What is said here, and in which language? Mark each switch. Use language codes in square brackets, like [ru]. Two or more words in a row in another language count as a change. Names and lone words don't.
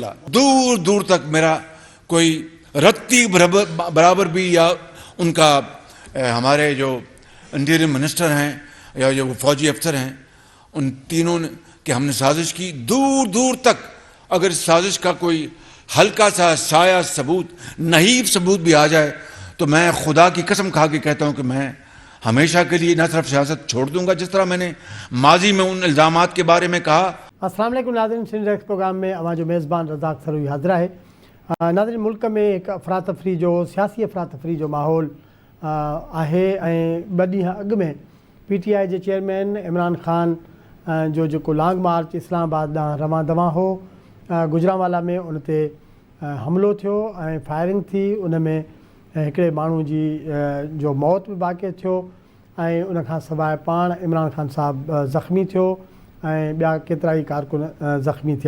[ur] دور دور تک میرا کوئی رتی برابر بھی یا ان کا ہمارے جو انٹیریئر منسٹر ہیں یا جو فوجی افسر ہیں ان تینوں نے کہ ہم نے سازش کی، دور دور تک اگر اس سازش کا کوئی ہلکا سا سایہ ثبوت، نحیف ثبوت بھی آ جائے تو میں خدا کی قسم کھا کے کہتا ہوں کہ میں ہمیشہ کے لیے نہ صرف سیاست چھوڑ دوں گا، جس طرح میں نے ماضی میں ان الزامات کے بارے میں کہا. السلام علیکم ناظرین، سندھ ریکس پروگرام میں [sd] اواں جو [ur] میزبان رزاق سروی حاضر ہے. ناظرین، ملک میں ایک افراتفری جو سیاسی افراتفری جو ماحول ہے. [sd] ॿ ॾींहं अॻु में PTI जे चेयरमैन इमरान ख़ान जो जेको [en] long march [sd] इस्लामाबाद ॾांहुं रवां दवां हो, गुजरांवाला में उन ते हमिलो थियो ऐं फायरिंग थी. उन में हिकिड़े माण्हू जी जो मौत बि वाक़िअ थियो ऐं उन खां सवाइ पाण इमरान ख़ान साहिबु ज़ख़्मी थियो ऐं ॿिया केतिरा ई कारकुन ज़ख़्मी थिया.